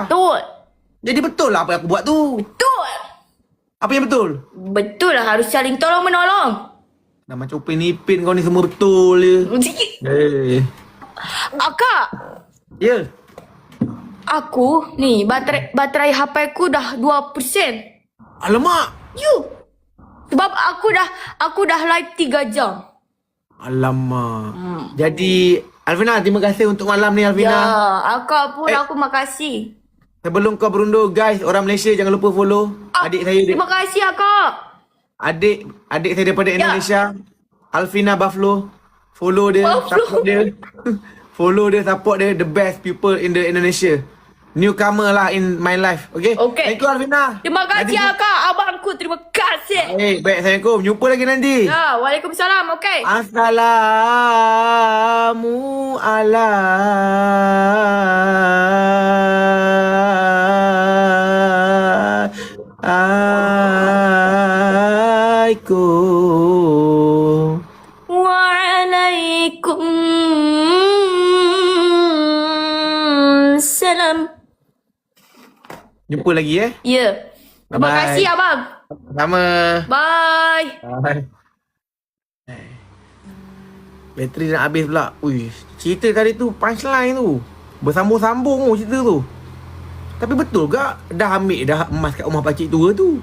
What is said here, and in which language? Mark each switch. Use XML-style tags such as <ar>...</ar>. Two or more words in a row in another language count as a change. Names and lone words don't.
<ms>Betul. Jadi betul lah apa yang aku buat tu. Betul. Apa yang betul? Betul lah, harus saling tolong-menolong. Dah macam Upin Ipin kau ni semua betul je. Akak. Ya. Aku ni baterai HP ku dah 2%. Alamak. You. Sebab aku dah live 3 jam. Alamak. Jadi Alvina, terima kasih untuk malam ni Alvina.</ms> <id>Ya, aku makasih.</id> <ms>Sebelum kau berundur guys, orang Malaysia jangan lupa follow adik saya. Terima kasih akak. Adik saya daripada Indonesia, Alvina Buffalo. Follow dia, support dia. Follow dia, support dia,</ms> <en>the best people in the Indonesia. Newcomer lah in my life. Okay? Thank you Alvina.</en> <ms>Terima kasih akak, abangku. Terima kasih. Baik, Assalamualaikum. Jumpa lagi nanti. Ya, Waalaikumsalam. Okay.</ms> <ar>Assalamu alaikum.</ar> <ms>Waalaikumsalam. Jumpa lagi Ya. Terima Bye-bye. kasih abang. Sama. Bye. Bateri nak habis pula. Ui, cerita tadi tu punchline tu. Bersambung-sambung cerita tu. Tapi betul ke dah ambil dah emas kat rumah pakcik tua tu?</ms>